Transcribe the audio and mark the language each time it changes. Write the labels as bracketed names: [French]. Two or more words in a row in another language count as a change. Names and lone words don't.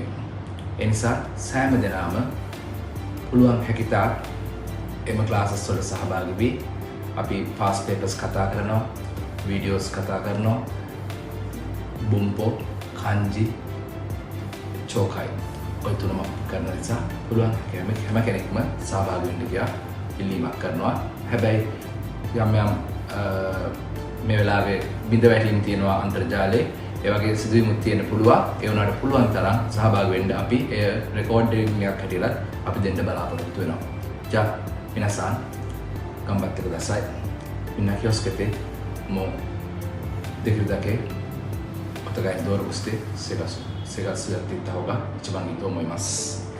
[Sinhala] ඒ නිසා සෑම දෙනාම පුළුවන් හැකිතාක් එම classes වල සහභාගී වී අපි [English] past papers [Sinhala] කතා කරනවා, videos කතා කරනවා, බුම්පෝ, kanji, chokai ඔය තුනම කරන නිසා පුළුවන් හැම කෙනෙක්ම සහභාගී වෙන්න කියලා ඉල්ලීමක් කරනවා. හැබැයි යම් මේ වෙලාවේ බිඳ වැටීම් තියෙනවා අන්තර්ජාලයේ. ඒ වගේ සිදුවීමුත් තියෙන්න පුළුවන්. ඒ වුණාට පුළුවන් තරම් සහභාගී වෙන්න අපි ඒ රෙකෝඩින්ග් එකක් හැටියට අපි දෙන්න බලාපොරොත්තු වෙනවා. [Japanese] じゃあ皆さん頑張ってください。みんな気をつけてもうできるだけお互いに協力して生活やっていった方が一番いいと思います。